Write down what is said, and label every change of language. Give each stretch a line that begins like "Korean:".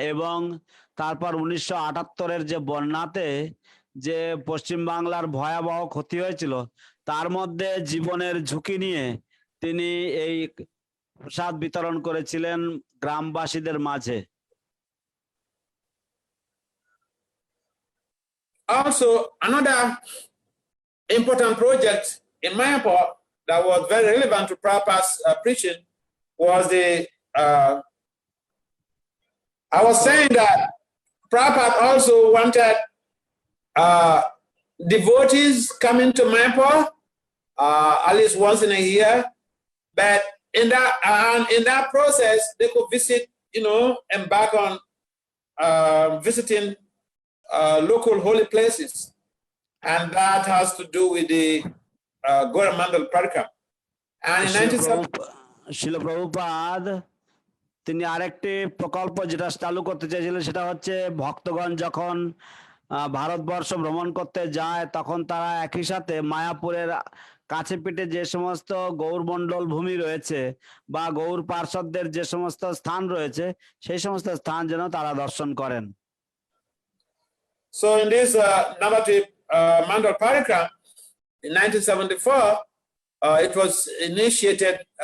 Bangla: এবং তারপর 1978-এর যে বন্যাতে যে পশ্চিম বাংলার ভয়াবহ ক্ষতি হয়েছিল, তার মধ্যে জীবনের ঝুঁকি নিয়ে তিনি এই প্রসাদ বিতরণ করেছিলেন গ্রামবাসীদের মাঝে।
English: Also, another important project in Mayapur that was very relevant to Prabhupada's preaching was I was saying that Prabhupada also wanted devotees coming to Mayapur at least once in a year, but in that process they could visit, embark on visiting local holy places, and that has to do with the Goramandal Parikram. And in 1970,
Bangla: শিল প্রভুপাদ তিনি আরেকটি প্রকল্প যেটা চালু করতে চেয়েছিলেন সেটা হচ্ছে ভক্তগণ যখন ভারতবর্ষ ভ্রমণ করতে যায় তখন তারা একই সাথে মায়াপুরের কাছে পিঠে যে সমস্ত গৌরমণ্ডল ভূমি রয়েছে বা গৌর পার্ষদদের যে সমস্ত স্থান রয়েছে সেই সমস্ত স্থান যেন তারা দর্শন করেন।
English: So in this Navadvip Mandal Parikram in 1974, it was initiated.